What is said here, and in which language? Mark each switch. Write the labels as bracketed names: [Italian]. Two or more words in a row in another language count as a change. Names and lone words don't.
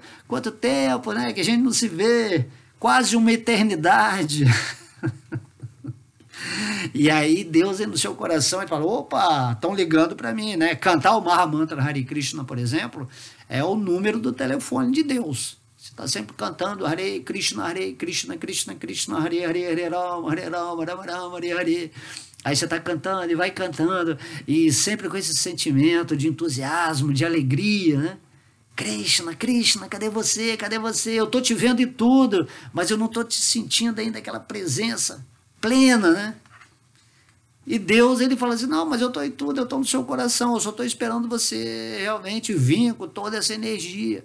[Portuguese] Quanto tempo, né? Que a gente não se vê. Quase uma eternidade. E aí Deus no seu coração, ele fala, opa, estão ligando para mim, né? Cantar o Mahamantra Hare Krishna, por exemplo, é o número do telefone de Deus. Você está sempre cantando [Sanskrit] Hare Krishna, Krishna Krishna, Hare Hare, Hare Rama, Rama Rama, Hare Hare. [Portuguese] Aí você está cantando e vai cantando, e sempre com esse sentimento de entusiasmo, de alegria, né? Krishna, Krishna, cadê você? Cadê você? Eu estou te vendo em tudo, mas eu não estou te sentindo ainda aquela presença plena, né? E Deus, ele fala assim, não, mas eu estou em tudo, eu estou no seu coração, eu só estou esperando você realmente vir com toda essa energia.